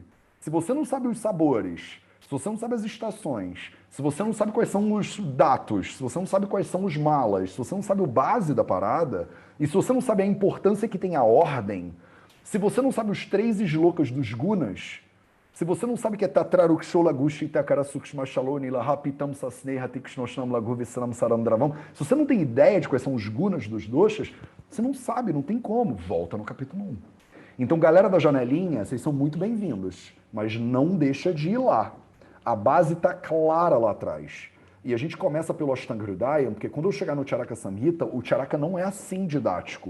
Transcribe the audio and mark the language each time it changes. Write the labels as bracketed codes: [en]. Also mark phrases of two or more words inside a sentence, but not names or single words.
[pt] Se você não sabe os sabores, se você não sabe as estações, se você não sabe quais são os datos, se você não sabe quais são os malas, se você não sabe o base da parada, e se você não sabe a importância que tem a ordem, se você não sabe os 3 slokas dos gunas, se você não sabe que é [sa] तत्ररूक्षो लघुः शीतः खरः सूक्ष्मश्चलः पित्तं सस्नेहं तीक्ष्णोष्णं लघु विस्रं सरं द्रवम्, [pt] se você não tem ideia de quais são os gunas dos doshas, você não sabe, não tem como. Volta no capítulo 1. Então, galera da janelinha, vocês são muito bem-vindos, mas não deixa de ir lá. A base está clara lá atrás. E a gente começa pelo Ashtanga Hridayam, porque quando eu chegar no Charaka Samhita, o Charaka não é assim didático.